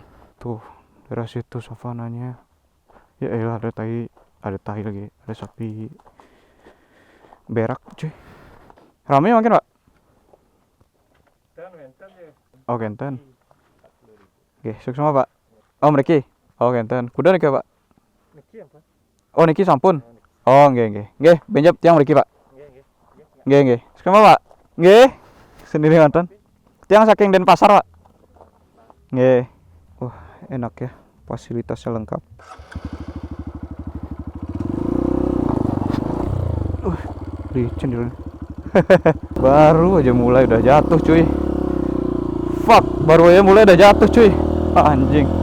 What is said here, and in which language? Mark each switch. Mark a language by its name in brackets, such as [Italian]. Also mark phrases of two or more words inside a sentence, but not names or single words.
[Indonesian] Tuh daerah situ savananya. Ya elah, ada tai lagi, ada sapi berak cuy. Ramai makin Pak? Oh enten. Oke, sukses semua Pak. Oh Niki. Oh enten. Kuda niki Pak. [Balinese] Oh niki sampun. Oh nggih. Benjap tiang mriki Pak. [Indonesian] Nggih. Sukses Pak. Nggih. Sendiri nonton. [Balinese] Tiang saking Denpasar Pak. Nggih. [Indonesian] enak ya, fasilitasnya lengkap. Licin dulu. Baru aja mulai udah jatuh cuy. Fuck, baru aja mulai udah jatuh cuy. Anjing.